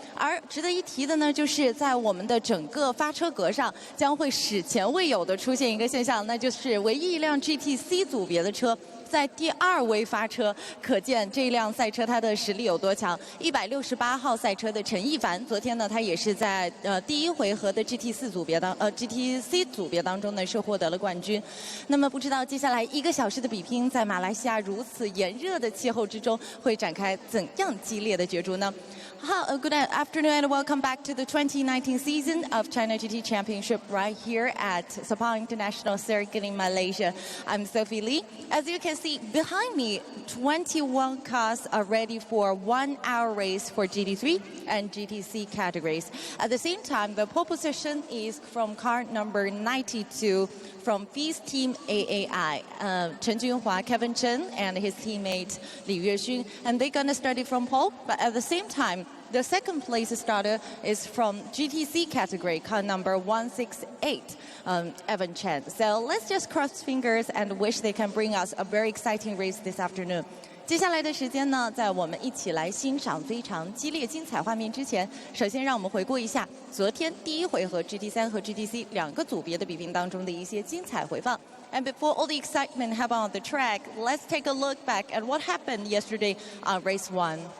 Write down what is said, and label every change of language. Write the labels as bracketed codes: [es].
[zh] 而值得一提的呢，就是在我们的整个发车格上将会史前未有的出现一个现象，那就是唯一一辆 GTC 组别的车在第2位发车，可见这辆赛车它的实力有多强。 168号赛车的陈亦凡，昨天呢他也是在第1回合的 GTC 组别当中呢是获得了冠军。那么不知道接下来1个小时的比拼，在马来西亚如此炎热的气候之中，会展开怎样激烈的角逐呢？ [en] Good afternoon and welcome back to the 2019 season of China GT Championship right here at Sepang International Circuit in Malaysia. I'm Sophie Lee. As you can see behind me, 21 cars are ready for 1-hour race for GT3 and GTC categories. At the same time, the pole position is from car number 92 from Fee's team AAI. Chen Junhua, Kevin Chen, and his teammate Li Yuexun, and they're gonna start it from pole. But at the same time, the second place starter is from GTC category, car number 168, Evan Chen. So let's just cross fingers and wish they can bring us a very exciting race this afternoon. [zh] 接下来的时间呢，在我们一起来欣赏非常激烈精彩画面之前，首先让我们回顾一下昨天第1回合 GT3 和 GTC 两个组别的比拼当中的一些精彩回放。 [en] And before all the excitement happened on the track, let's take a look back at what happened yesterday on race 1.